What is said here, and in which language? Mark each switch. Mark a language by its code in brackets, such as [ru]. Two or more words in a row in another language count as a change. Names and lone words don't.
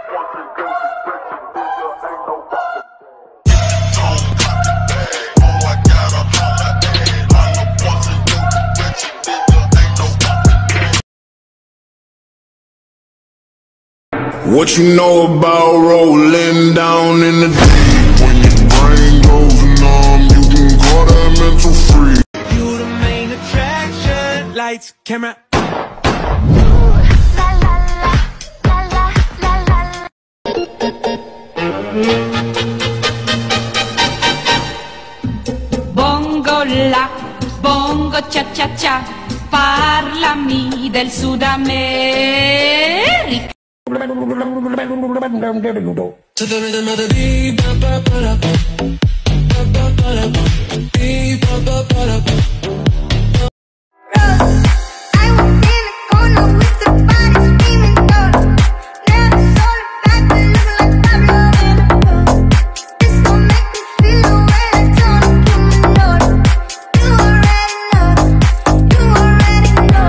[en] What you know about rolling down in the deep? When your brain goes numb, you can call that mental freak. You the main attraction. Lights, camera. Bongo la, bongo cia cia cia, [it] parlami del Sud America. [en] To the rhythm of the beat, ba ba ba da ba, ba ba ba da ba, beat ba ba ba da ba. I was in a corner with the body screaming gold. Never saw the back, but looking like Pablo in a phone. This gon' make me feel the way I don't do Lord. You already know, you already know.